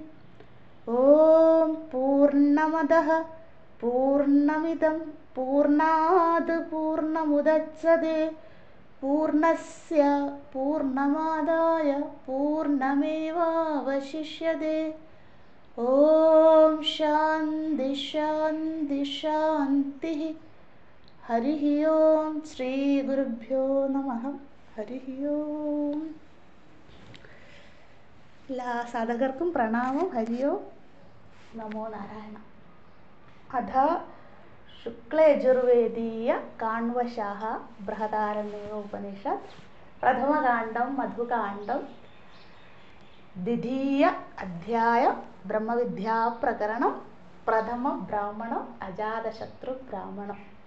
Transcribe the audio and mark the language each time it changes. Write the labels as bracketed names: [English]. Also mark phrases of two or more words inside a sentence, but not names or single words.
[Sanskrit] ॐ पूर्णमदः पूर्णमिदं पूर्णात् पूर्णमुदच्यते पूर्णस्य पूर्णमादाय पूर्णमेवावशिष्यते। ॐ शान्ति शान्ति शान्तिः। हरिः ओं श्रीगुरुभ्यो नमः। हरिः ओं. [Malayalam] എല്ലാ സാധകർക്കും പ്രണാമം. [Sanskrit] ഹരി ഓം. നമോ നാരായണ. അഥ ശുക്ലയജുർവേദീയ കാണ്വശാഹ ബൃഹദാരണ്യക ഉപനിഷത്ത് പ്രഥമകാണ്ഡം മധുകാണ്ഡം ദ്വിതീയ അധ്യായം ബ്രഹ്മവിദ്യാപ്രകരണം പ്രഥമ ബ്രാഹ്മണം അജാതശത്രു ബ്രാഹ്മണം.